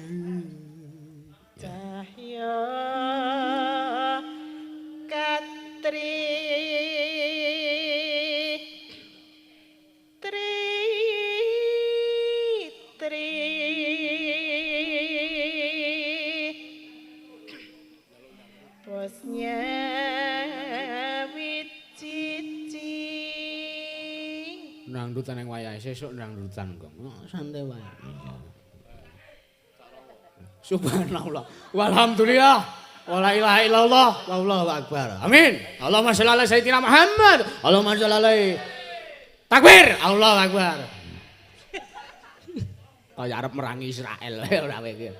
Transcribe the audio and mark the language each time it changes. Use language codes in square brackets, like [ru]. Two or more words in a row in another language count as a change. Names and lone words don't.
[jv] Cahya katri tri tri bosnya wicici Nangdutan yang wayahe sesuk nangdutan kok. Santai wae. [ar] Subhanallah. والحمد لله. ولا إله إلا الله. والله أكبر. آمين. اللهم صل على سيدنا محمد. اللهم صل عليه. تكبير. الله أكبر. [jv] Kaya arep merangi Israel ora wae iki.